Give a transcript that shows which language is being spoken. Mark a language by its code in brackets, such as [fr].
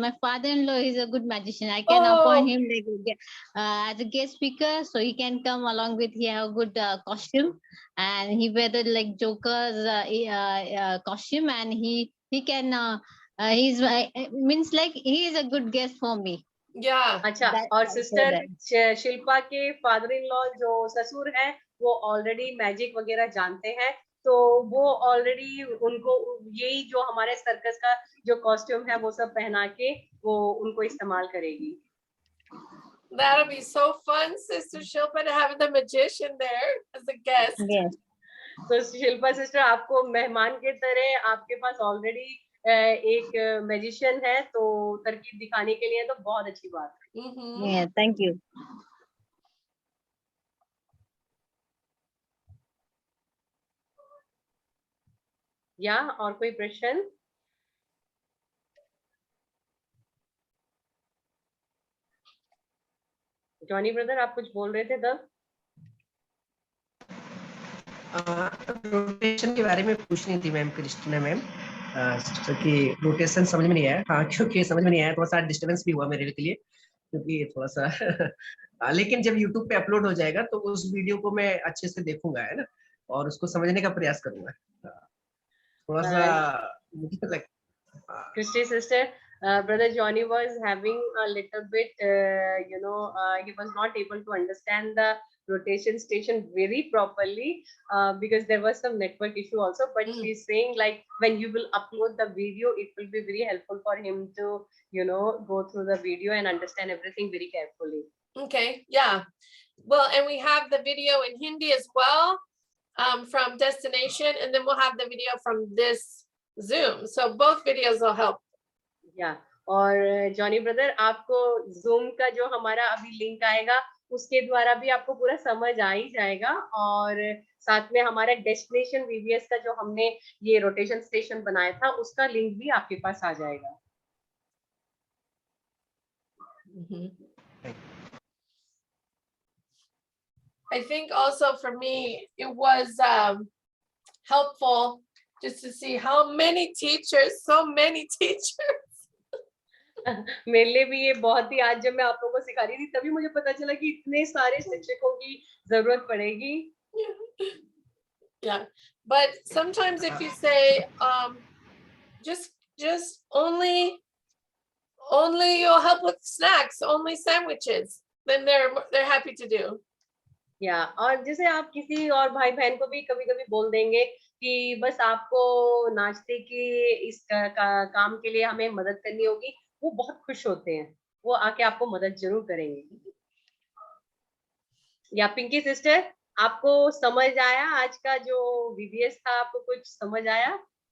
[en] My father-in-law is a good magician. I can appoint him like, as a guest speaker, so he can come along with. He have a good costume, and he wear the like Joker's costume, and he can. He's means like he is a good guest for me. [hi] अच्छा, और sister Shilpa के father in law जो ससुर है वो already magic वगैरह जानते हैं, तो वो ऑलरेडी उनको यही जो हमारे सर्कस का जो कॉस्ट्यूम है वो सब पहना के वो उनको इस्तेमाल करेगी। [en] That'll be so fun, Sister Shilpa, to have the magician there as a guest. Yes. [hi] तो शिल्पा सिस्टर, आपको मेहमान के तरह आपके पास ऑलरेडी एक मैजिशियन है, तो तरकीब दिखाने के लिए तो बहुत अच्छी बात है। [en] Yeah, thank you. [hi] या और कोई प्रश्न? जॉनी ब्रदर, आप कुछ बोल रहे थे तब? रोटेशन के बारे में पूछनी थी मैम, क्रिस्टीना मैम, सिस्टर की रोटेशन समझ में नहीं आया। हाँ, क्योंकि समझ में नहीं आया, थोड़ा सा डिस्टर्बेंस भी हुआ मेरे के लिए, क्योंकि थोड़ा सा लेकिन जब YouTube पे अपलोड हो जाएगा तो उस वीडियो को मैं अच्छे से देखूंगा, है ना, और उसको समझने का प्रयास करूंगा। थोड़ा सा मुझे तो लग [en] Christy sister, brother Johnny was having a little bit, he was not able to understand the rotation station very properly because there was some network issue also. But she's saying like when you will upload the video, it will be very helpful for him to, go through the video and understand everything very carefully. Okay, yeah. Well, and we have the video in Hindi as well from Destination, and then we'll have the video from this Zoom. So both videos will help. Yeah. [hi] और Johnny brother, आपको Zoom का जो हमारा अभी link आएगा उसके द्वारा भी आपको पूरा समझ आ ही जाएगा, और साथ में हमारा डेस्टिनेशन VBS का जो हमने ये रोटेशन स्टेशन बनाया था उसका लिंक भी आपके पास आ जाएगा। [en] I think also for me it was helpful just to see how many teachers, so many teachers. [hi] मेरे लिए भी ये बहुत ही, आज जब मैं आप लोगों को सिखा रही थी तभी मुझे पता चला कि इतने सारे शिक्षकों की जरूरत पड़ेगी। [en] Yeah, but sometimes if you say just only you'll help with snacks, only sandwiches, then they're happy to do. [hi] या और जैसे आप किसी और भाई बहन को भी कभी-कभी बोल देंगे कि बस आपको नाश्ते के इस काम के लिए हमें मदद करनी होगी, वो बहुत खुश होते हैं, वो आके आपको मदद जरूर करेंगे। या पिंकी सिस्टर, आपको समझ आया आज का जो VBS था, आपको कुछ समझ आया?